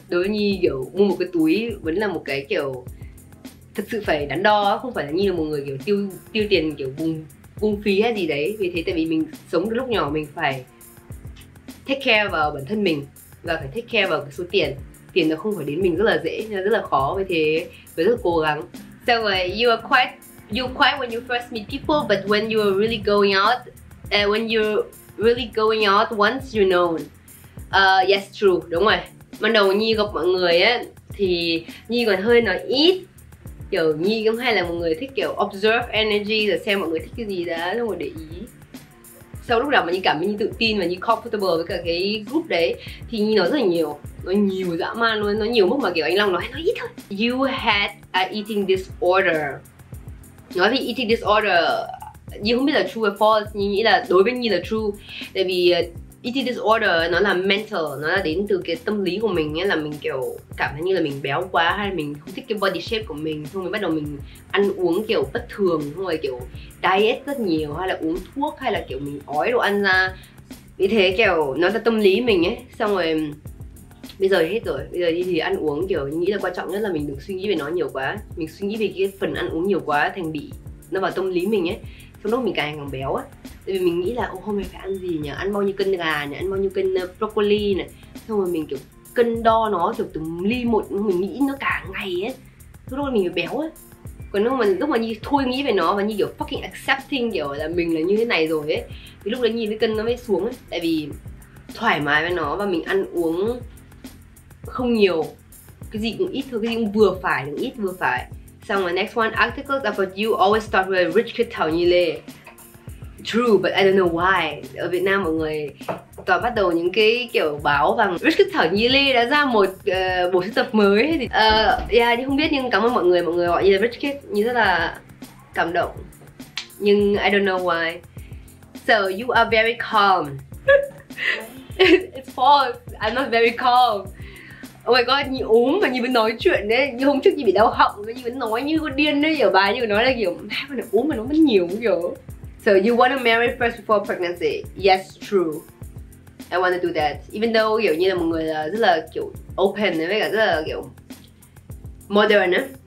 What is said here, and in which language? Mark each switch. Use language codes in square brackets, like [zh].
[vi] Đối với Nhi kiểu mua một cái túi vẫn là một cái kiểu thật sự phải đắn đo, không phải là Nhi là một người kiểu tiêu tiền kiểu buông phí hay gì đấy. Vì thế tại vì mình sống từ lúc nhỏ mình phải [en] take care [vi] vào bản thân mình và phải take care vào cái số tiền nó không phải đến mình rất là dễ, rất là khó. Vì thế phải rất là cố gắng. [en] So you are quiet when you first meet people, but when you are really going out, once you know. Yes, true, [vi] đúng rồi. Ban đầu Nhi gặp mọi người á thì Nhi còn hơi nói ít. Kiểu Nhi cũng hay là một người thích kiểu [en] observe energy, [vi] rồi xem mọi người thích cái gì đó xong rồi để ý. Sau lúc nào mà Nhi cảm thấy Nhi tự tin và Nhi comfortable với cả cái group đấy thì Nhi nói rất là nhiều. Nói nhiều dã man luôn, nói nhiều mức mà kiểu anh Long nói ít thôi. [en] You had an eating disorder. [vi] Nói về eating disorder, Nhi không biết là true hay false. Nhi nghĩ là đối với Nhi là true. Tại vì eating disorder nó là mental, nó là đến từ cái tâm lý của mình ấy, là mình kiểu cảm thấy như là mình béo quá hay là mình không thích cái body shape của mình, xong rồi bắt đầu mình ăn uống kiểu bất thường, xong rồi kiểu diet rất nhiều hay là uống thuốc hay là kiểu mình ói đồ ăn ra. Vì thế kiểu nó là tâm lý mình ấy. Xong rồi bây giờ hết rồi, bây giờ đi thì ăn uống kiểu nghĩ là quan trọng nhất là mình đừng suy nghĩ về nó nhiều quá. Mình suy nghĩ về cái phần ăn uống nhiều quá thành bị nó vào tâm lý mình ấy, xong đó mình càng béo á. Tại vì mình nghĩ là hôm nay phải ăn gì nhỉ, ăn bao nhiêu cân gà nhỉ, ăn bao nhiêu cân broccoli này, xong rồi mình kiểu cân đo nó kiểu từng ly một, mình nghĩ nó cả ngày ấy, lúc đó mình béo ấy. Còn lúc mà Nhi thôi nghĩ về nó và Nhi kiểu [en] fucking accepting [vi] kiểu là mình là như thế này rồi ấy, thì lúc đấy Nhi cái cân nó mới xuống ấy. Tại vì thoải mái với nó và mình ăn uống không nhiều, cái gì cũng ít thôi, cái gì cũng vừa phải, đừng ít vừa phải. Xong rồi [en] next one, articles about you always start with a rich kid Thảo Nhi Lê. True, but I don't know why. [vi] Ở Việt Nam mọi người toàn bắt đầu những cái kiểu báo rằng Rich Kid Thảo Nhi Lê đã ra một bộ sưu tập mới thì yeah, nhưng không biết, nhưng cảm ơn mọi người gọi như là Rich Kid, như rất là cảm động. Nhưng [en] I don't know why. So you are very calm. It's false. I'm not very calm. Oh my god, [vi] Nhi ốm mà Nhi vẫn nói chuyện đấy. Như hôm trước Nhi bị đau họng và Nhi vẫn nói như con điên đấy. Ở bài Nhi nói là kiểu con này ốm mà nó vẫn nhiều kiểu. [en] So you want to marry first before pregnancy? Yes, true. I want to do that. Even though [vi] kiểu như là một người là rất là kiểu open với cả rất là kiểu modern á.